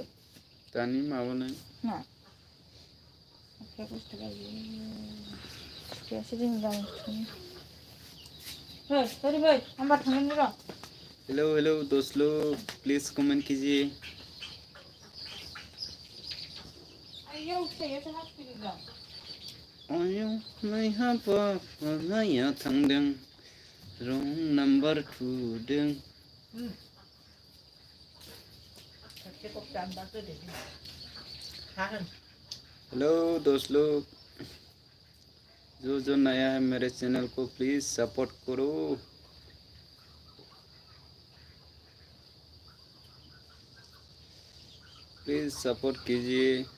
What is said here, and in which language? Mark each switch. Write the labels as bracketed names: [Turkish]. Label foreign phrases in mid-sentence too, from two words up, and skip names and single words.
[Bodo] दानि माबानाय मा आखाया बुस्थु गायो बिफायासो जोंनि गामिनि फै ओरै फै आं बार थांनायनि र' [English] hello hello [Hindi] दोस्त लोग [English] please comment [Hindi] कीजिए [Bodo] आयौ फिसाइयासो हासुफैदों आयौ नैहाबा माया थांदों रं नाम्बार थुदों [Hindi] हेलो दोस्त लोग जो नया है मेरे चैनल को [English] please support [Hindi] करो [English] please support [Hindi] कीजिए